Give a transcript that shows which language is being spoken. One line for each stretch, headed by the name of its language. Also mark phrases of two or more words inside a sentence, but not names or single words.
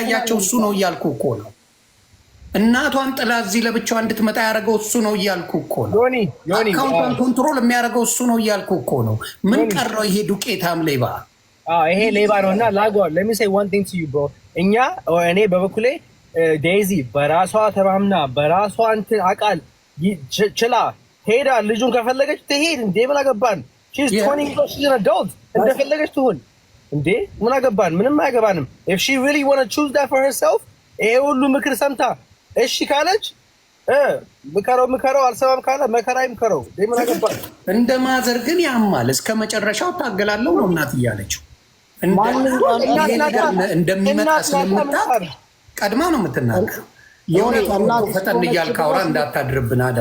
Amharic: ያሳያቸው እሱ ነው እያልኩ እኮ ነው። እናቷን ጥላ እዚህ ለብቻዋ እንድትመጣ ያደረገው እሱ ነው እያልኩ እኮ ነው። አካውንቷን ኮንትሮል የሚያደርገው እሱ ነው እያልኩ እኮ ነው። ምን ቀረው ይሄ ዱቄታም ሌባ? ይሄ ሌባ ነው። እና ላጓል
English: let me say one thing to you bro።
Amharic: እኔ በበኩሌ ዴዚ በራሷ ተማምና በራሷ እንትን አቃል ችላ ሄዳ ልጁን ከፈለገች ትሄድ እንዴ ምን አገባን?
English: she's 20 years she's an adult
Amharic: እንደፈለገች ትሁን እንዴ ምን አገባን? ምንም አያገባንም።
English: if she really want to choose that for herself
Amharic: ይሄ ሁሉ ምክር ሰምታ እሺ ካለች ምከረው አልሰማም ካለ መከራ ይምከረው። ምን አገባን? እንደ ማዘር ግን ያማል እስከ መጨረሻው ታገላለሁ ነው እናት እያለችው እንደሚመጣ ስለምታውቅ ቀድማ ነው የምትናገረው። የእውነት ፈጠን እያልክ አውራ እንዳታድርብን አደራ።